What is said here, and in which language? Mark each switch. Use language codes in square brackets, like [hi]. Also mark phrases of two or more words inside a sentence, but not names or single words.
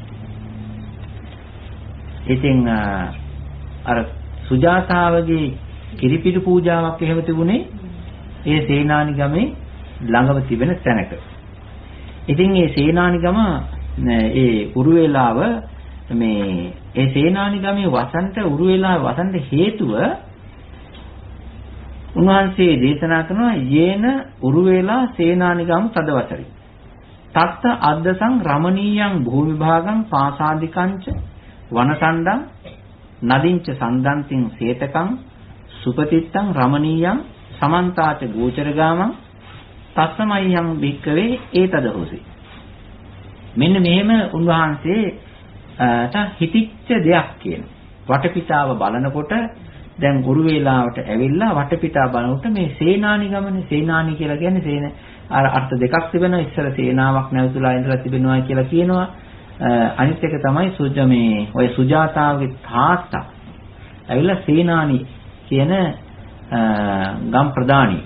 [si] ඉතින් අර සුජාතාවගේ කිරිපිඩු පූජාවක් එහෙම තිබුණේ ඒ සේනානිගමේ ළඟම තිබෙන තැනක. ඉතින් මේ සේනානිගම ඒ උරුවෙලාව මේ ඒ සේනානිගමේ වසන්ත උරුවෙලාව වසන්ත හේතුව උන්වහන්සේ දේශනා කරනවා [pi] යේන උරුවෙලා සේනානිගම් තදවසරි. තත්ත අද්දසං රමණීයං භූමි භාගං පාසාදිකංච වනසණ්ඩං නදින්ච සන්දන්තිං සේතකං සුපතිත්තං රමණීයං සමන්තාච ගෝචරගාමං තස්සමයියං භික්කවේ ඒතද හොසි. [si] මෙන්න මෙහෙම උන්වහන්සේ හිතිච්ච දෙයක් කියන වටපිටාව බලනකොට දැන් ගුරු වේලාවට ඇවිල්ලා වටපිටාව බලනකොට මේ සේනානිගමනේ සේනානි කියලා කියන්නේ සේන අර අර්ථ දෙකක් තිබෙනවා. ඉස්සර සේනාවක් නැවතුලා ඉඳලා තිබෙනවා කියලා කියනවා. අනිත් එක තමයි මේ ඔය සුජාතාවගේ තාත්තා ඇවිල්ලා සේනානි කියන ගම් ප්‍රධානී.